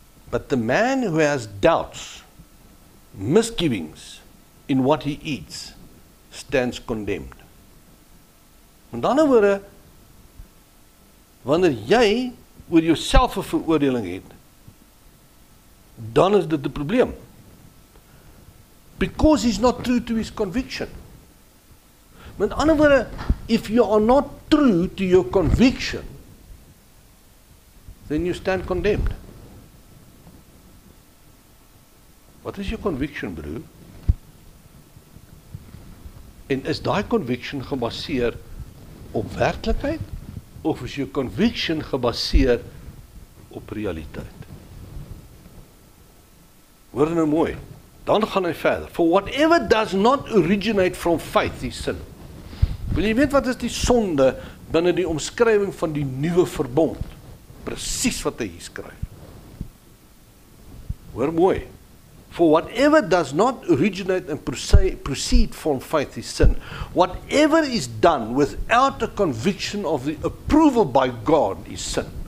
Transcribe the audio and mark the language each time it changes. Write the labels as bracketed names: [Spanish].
[English] But the man who has doubts, misgivings in what he eats, stands condemned. [Afrikaans] Met ander woorde, wanneer jy oor jouself 'n veroordeling het, dan is dit 'n probleem. [English] Because he's not true to his conviction. [Afrikaans] Met ander woorde, [English] if you are not true to your conviction, then you stand condemned. [Afrikaans] Wat is jou conviction, broer? En is daai conviction gebaseer op werklikheid, of is jou conviction gebaseer op realiteit? Hoor nou mooi, dan gaan hy verder. [English] For whatever does not originate from faith is sin. [Afrikaans] Wil jy weet wat is die sonde binne die omskrywing van die nuwe verbond? Presies wat hy hier skryf. Hoor mooi. [English] For whatever does not originate and proceed from faith is sin. Whatever is done without a conviction of the approval by God is sin.